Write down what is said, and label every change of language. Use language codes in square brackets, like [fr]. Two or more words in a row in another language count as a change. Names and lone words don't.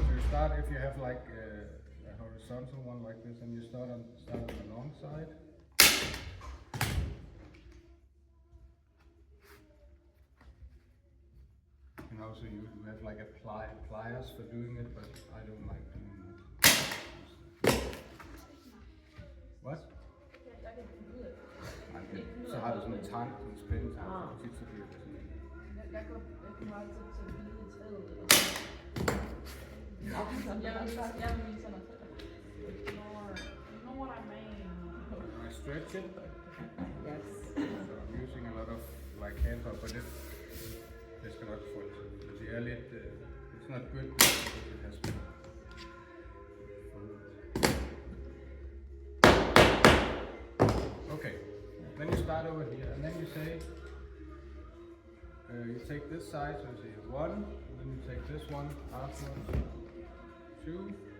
[en] You start if you have like a horizontal one like this, and you start on the long side. And also you have like a pliers for doing it, but I don't like doing it. What? [da] Så har du sådan en tang, sådan en spændetang, så tit så bliver det sådan. Jeg kommer altid til at vide i træet eller [en] Yeah. [da] jeg vil vise sådan noget. [en] You know what I mean? I stretch it. Yes. So I'm using a lot of like hand up, but [da] det skal nok få det. Det er lidt, [en] it's not good because it has been folded. Okay, then you start over here, and then you say, you take this side, so you say 1, and then you take this one afterwards, 2,